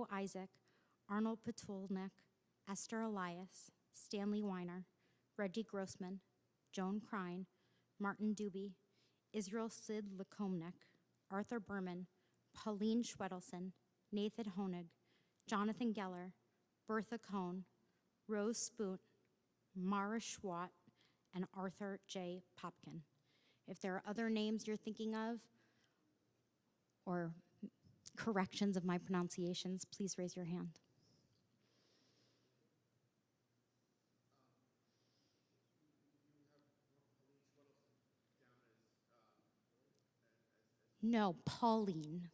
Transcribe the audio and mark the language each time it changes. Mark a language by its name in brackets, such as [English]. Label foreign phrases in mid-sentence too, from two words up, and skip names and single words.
[English] Isaac, Arnold Petulnik, Esther Elias, Stanley Weiner, Reggie Grossman, Joan Krein, Martin Doobie, Israel Sid Lekomnik, Arthur Berman, Pauline Schwedelson, Nathan Honig, Jonathan Geller, Bertha Cohn, Rose Spoot, Mara Schwat, and Arthur J. Popkin. If there are other names you're thinking of or corrections of my pronunciations, please raise your hand. No, Pauline.